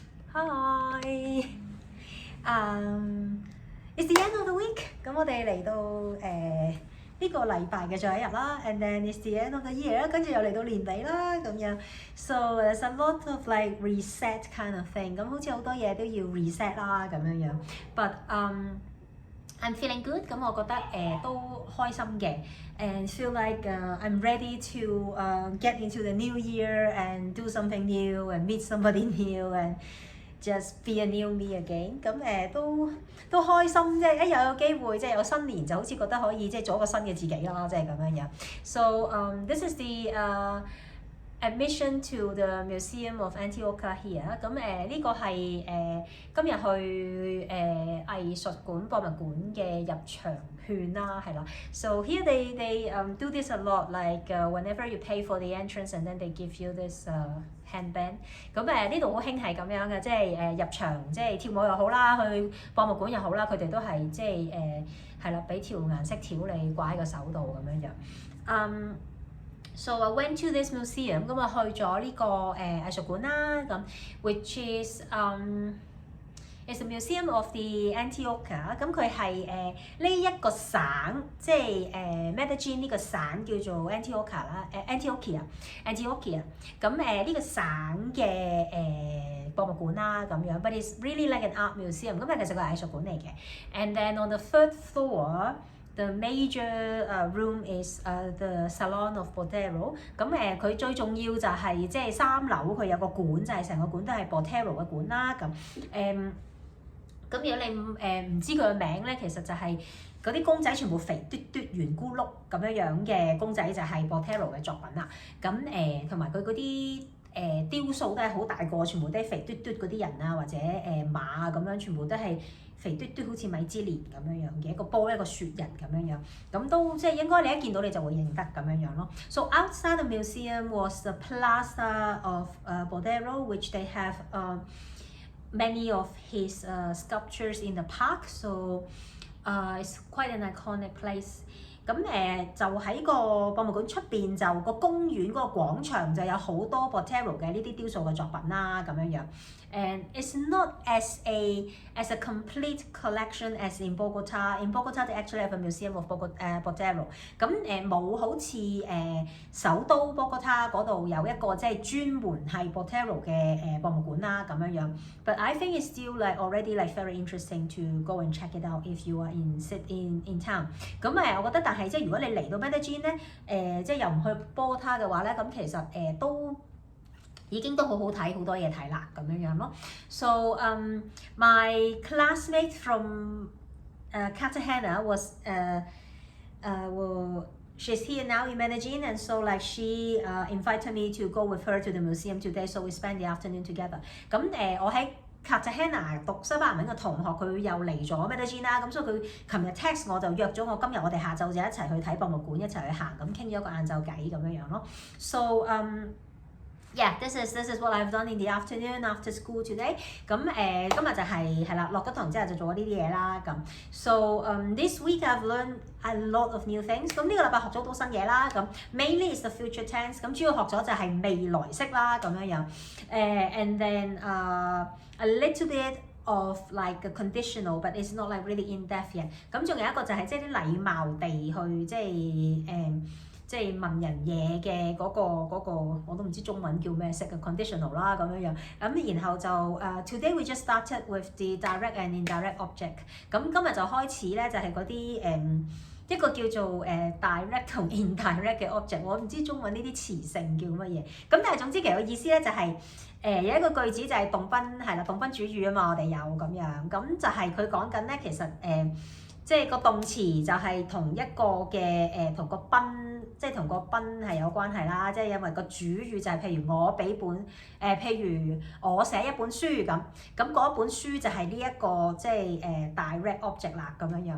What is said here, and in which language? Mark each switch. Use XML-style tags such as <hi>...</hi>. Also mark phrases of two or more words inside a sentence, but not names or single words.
<en>Hi， it's the end of the week，</en> <yue>咁我哋嚟到呢個禮拜嘅最後一日啦 ，</yue> <en>and then it's the end of the year，</en> <yue>跟住又嚟到年尾啦咁樣</yue> <en>，so there's a lot of like reset kind of thing，</en> <yue>咁好似好多嘢都要 reset 啦咁樣樣 ，but</yue> <en>I'm feeling good，</en> <yue>咁我覺得都開心嘅。</yue> <en>And feel like I'm ready to get into the new year and do something new and meet somebody new and just be a new me again。</en> <yue>咁都開心啫，又有機會即係有新年就好似覺得可以即係做一個新嘅自己啦，即係咁樣樣。</yue> <en>So this is the admission to the Museum of Antioch here。</en> <yue>咁呢個係今日去藝術館博物館嘅入場券啦，係啦。</yue> <en>So here they do this a lot, like whenever you pay for the entrance and then they give you this handband。</en> <yue>咁呢度好興係咁樣嘅，即係入場即係跳舞又好啦，去博物館又好啦，佢哋都係即係係啦，俾條顏色條你掛喺個手度咁樣樣。</yue> <en>So I went to this museum，</en> <yue>咁去咗呢個藝術館啦，咁</yue> <en>which is it's a museum of the Antioch。</en> <yue>咁佢係呢一個省，即係Medellin 呢個省叫做 Antioch 啦，Antioquia。咁呢個省嘅博物館啦咁樣 ，</yue> <en>but it's really like an art museum。</en> <yue>咁其實佢係藝術館嚟嘅。</yue> <en>And then on the third floor，the major room is the Salon of Botero。</en> <yue>咁佢最重要就係即係3樓佢有個館，就係成個館都係 Botero 嘅館啦。咁如果你唔知佢嘅名咧，其實就係嗰啲公仔全部肥嘟嘟圓咕碌咁樣嘅公仔就係 Botero 嘅作品啦。咁同埋佢嗰啲雕塑都係好大個，全部都係肥嘟嘟嗰啲人啊，或者馬啊咁樣，全部都係肥嘟嘟好似米芝蓮咁樣嘅一個波一個雪人咁樣，咁都即係應該你一見到你就會認得咁樣咯。</yue> <en>So outside the museum was the plaza of Botero, which they have many of his sculptures in the park. So it's quite an iconic place。</en> <yue>咁就喺個博物館出邊就個公園嗰個廣場就有好多 Botero 嘅呢啲雕塑嘅作品啦咁樣。</yue> <en>And it's not as a complete collection as in Bogota. In Bogota, they actually have a museum of Botero.</en> <yue>咁冇好似首都 Bogota 嗰度有一個即係專門係 Botero 嘅博物館啦咁樣。</yue> <en>But I think it's still like already like very interesting to go and check it out if you are in town。</en> <yue>咁我覺得但係即係如果你嚟到 Medellin 咧，即係又唔去 Bogota 嘅話咧，咁其實都已經都好好睇，好多嘢睇啦咁樣咯。</yue> <en>So my classmate from Cartagena was she's here now in Medellin, and so like she invited me to go with her to the museum today, so we spent the afternoon together。</en> <yue>咁我喺Cartagena 讀西班牙文嘅同學，佢又嚟咗 Medellin 啦，咁所以佢琴日 text 我就約咗我今日我哋下晝就一齊去睇博物館，一齊去行，咁傾咗個晏晝偈咁樣咯。</yue> <en>So yeah, this is what I've done in the afternoon after school today。</en> <yue>咁今日就係啦，落咗堂之後就做咗呢啲嘢啦咁。</yue> <en>So this week I've learned a lot of new things。</en> <yue>咁呢個禮拜學咗好多新嘢啦。</yue> <en>咁 mainly is the future tense。</en> <yue>咁主要學咗就係未來式啦咁樣。</yue> <en>And then a little bit of like a conditional, but it's not like really in depth yet。</en> <yue>咁仲有一個就係即係啲禮貌地去即係問人嘢嘅嗰個我都唔知中文叫咩式嘅</yue> <en>conditional 啦</en> <yue>咁樣。</yue> <en>咁然後就 today we just started with the direct and indirect object。</en> <yue>咁今日就開始咧就係嗰啲一個叫做direct 同 indirect 嘅 object， 我唔知中文呢啲詞性叫乜嘢。咁但係總之其實個意思咧就係有一個句子就係動賓係啦，動賓主語啊嘛，我哋有咁樣。咁就係佢講緊咧，其實即係個動詞就係同一個嘅同個賓，即係同個賓係有關係啦。即係因為個主語就係譬如我俾本譬如我寫一本書咁嗰一本書就係呢一個即係</yue> <en>direct object</en> <yue>啦咁樣。</yue>